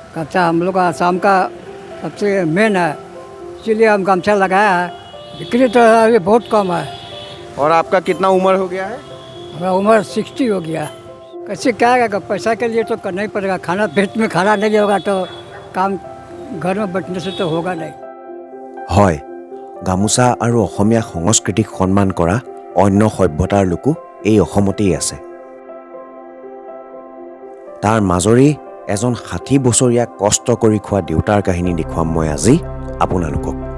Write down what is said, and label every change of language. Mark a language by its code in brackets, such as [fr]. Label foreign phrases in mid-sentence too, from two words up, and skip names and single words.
[hi] गमछा हम लोग का आसाम का सबसे मेन है, इसीलिए हम गमछा लगाया है। बिक्री तो अभी बहुत कम है। और आपका कितना उम्र हो गया है? हमारा उम्र 60 हो गया। कैसे क्या है, पैसा के लिए तो करना ही पड़ेगा। खाना पेट में खाना नहीं होगा तो काम घर में बैठने से तो होगा नहीं। [as] হয়, গামোচা আৰু অসমীয়া সংস্কৃতিক সন্মান কৰা অন্য সভ্যতাৰ লোকো এই অসমতেই আছে। তাৰ মাজৰে এজন 60 বছৰীয়া কষ্ট কৰি খোৱা দেউতাৰ কাহিনী দেখুৱাম মই আজি আপোনালোকক।